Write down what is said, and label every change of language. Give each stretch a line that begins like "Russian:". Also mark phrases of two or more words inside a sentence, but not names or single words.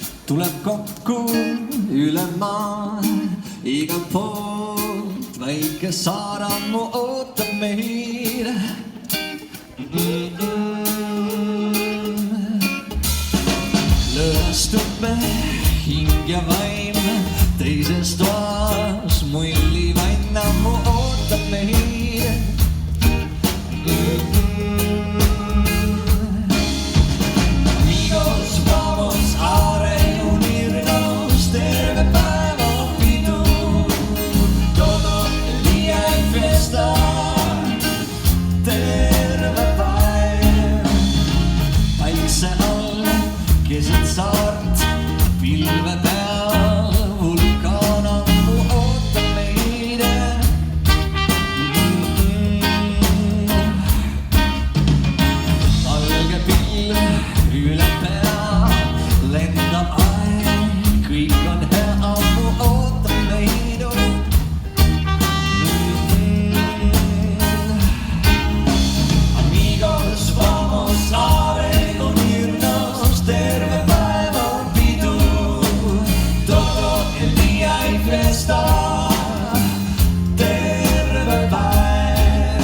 Estonian: tuleb kokku üle maa, igalt poolt väike Saaramuu ootab meid. Lõõstub me hing ja vaim, teises toas mulli Vainnamu ootab meid.
Spanish: Amigos, vamos a reunirnos,
Estonian: terve päeva pidu,
Spanish: todo el día en fiesta,
Estonian: terve päev. Päikse all keset saart, pilve peal, vulkaan ammu ootab meid. Valge pilv üle pea, lendab aeg, kõik on hea, ammu ootab meid.
Spanish: Amigos, vamos a reunirnos,
Estonian: terve päeva pidu,
Spanish: todo el día en fiesta,
Estonian: terve päev.